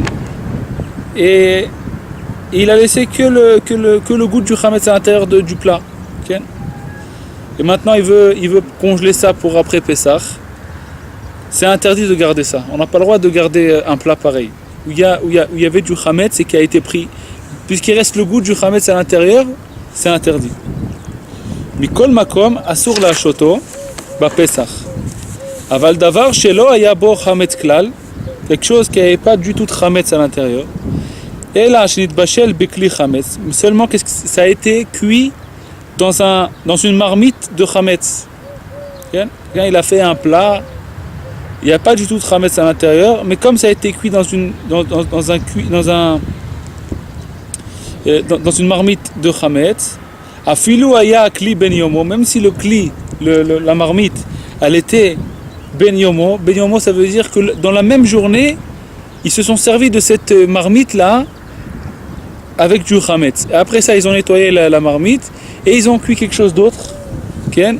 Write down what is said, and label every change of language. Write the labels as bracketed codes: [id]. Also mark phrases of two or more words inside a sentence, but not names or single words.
[fr] Et il a laissé que le goût du chametz à l'intérieur du plat. Okay? Et maintenant, il veut congeler ça pour après Pessah. C'est interdit de garder ça. On n'a pas le droit de garder un plat pareil. Où il y avait du chametz et qui a été pris. Puisqu'il reste le goût du chametz à l'intérieur, c'est interdit. [he] מכל מקום אסור לשתותו בפסח. אבל דבר שלא היה בו חמץ כלל, [fr] quelque chose qui n'avait pas du tout de chametz à l'intérieur. Et là, [he] שנתבשל בכלי חמץ. [fr] Seulement que ça a été cuit dans une marmite de chametz. Quand il a fait un plat. Il n'y a pas du tout de chametz à l'intérieur, mais comme ça a été cuit dans une marmite de chametz, [he] אפילו היה כלי בן יומו, [fr] même si le kli, la marmite, elle était [he] בן יומו. בן יומו, [fr] ça veut dire que dans la même journée, ils se sont servis de cette marmite là avec du chametz. Et après ça, ils ont nettoyé la marmite et ils ont cuit quelque chose d'autre. Okay?